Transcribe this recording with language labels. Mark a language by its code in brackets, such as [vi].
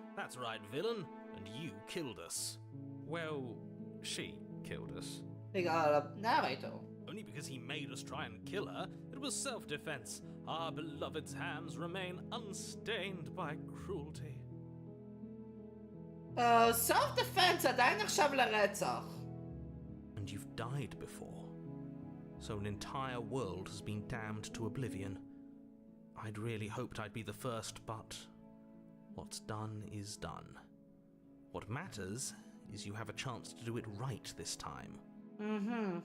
[en] That's right, villain. And you killed us. Well, she killed us. We got a narrator. Only because he made us try and kill her. It was self-defense. Our beloved's hands remain unstained by cruelty. [he] Self-defense עדיין נחשב לרצח. [en] And you've died before. So an entire world has been damned to oblivion. I'd really hoped I'd be the first, but what's done is done. What matters is you have a chance to do it right this time. Mm-hmm.